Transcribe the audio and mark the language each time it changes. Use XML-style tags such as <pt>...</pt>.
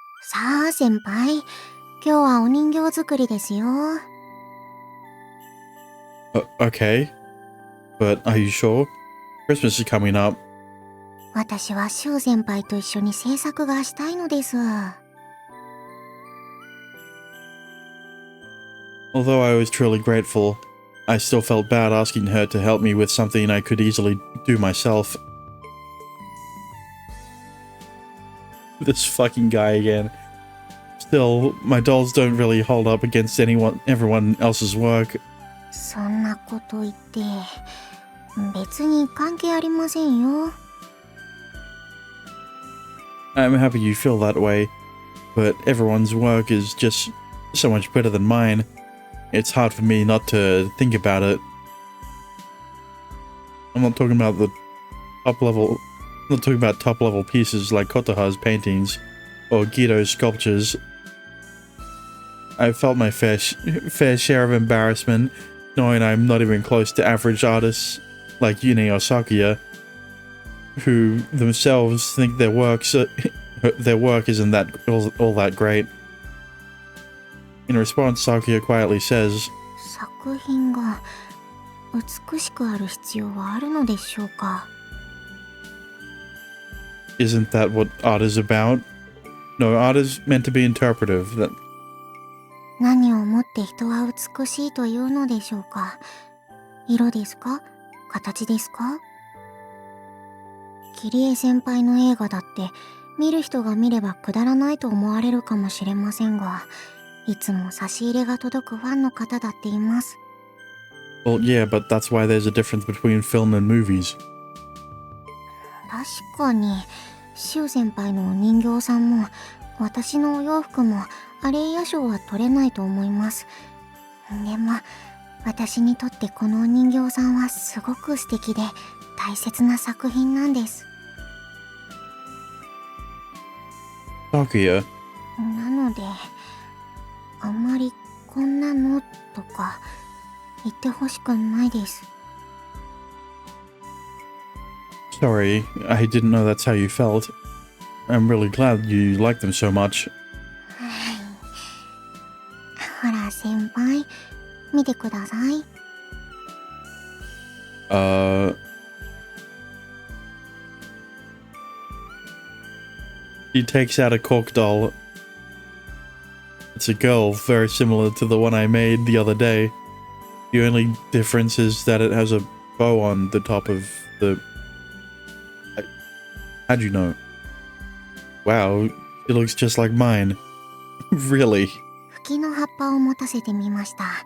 <ja>さあ先輩、今日はお人形作りですよ。</ja> <en>Okay. But are you sure? Christmas is coming up.</en> <ja>私はシュウ先輩と一緒に制作がしたいのです。</ja> <en>Although I was truly grateful, I still felt bad asking her to help me with something I could easily do myself. This fucking guy again. Still, my dolls don't really hold up against everyone else's work.</en> <ja>そんなこと言って別に関係ありませんよ。</ja> <en>I'm happy you feel that way, but everyone's work is just so much better than mine. It's hard for me not to think about it. I'm not talking about the top level. I'm not talking about top level pieces like Kotoha's paintings or Guido's sculptures. I've felt my fair share of embarrassment knowing I'm not even close to average artists like Yune or Sakuya, who themselves think their work isn't that all that great. In response, Sakuya quietly says,</en> <ja>作品が美しくある必要はあるのでしょうか。</ja> <en>Isn't that what art is about? No, art is meant to be interpretive.</en> <ja>何をもって人は美しいというのでしょうか。色ですか？形ですか？キリエ先輩の映画だって見る人が見ればくだらないと思われるかもしれませんが、いつも差し入れが届くファンの方だっています。</ja> <en>Well, yeah, but that's why there's a difference between film and movies.</en> <ja>確かにシュウ先輩のお人形さんも私のお洋服もアレイヤ賞は取れないと思います。でも私にとってこのお人形さんはすごく素敵で大切な作品なんです。</ja> <en>Sakuya,</en> <ja>なのであんまりこんなのとか言ってほしくないです。</ja> <en>sorry, I didn't know that's how you felt. I'm really glad you like them so much.</en> <ja>ほら先輩見てください。</ja> <en>He takes out a cork doll. It's a girl, very similar to the one I made the other day. The only difference is that it has a bow on the top of the... How'd you know? Wow, it looks just like mine. Really?</en> <ja>フキの葉っぱを持たせてみました。</ja>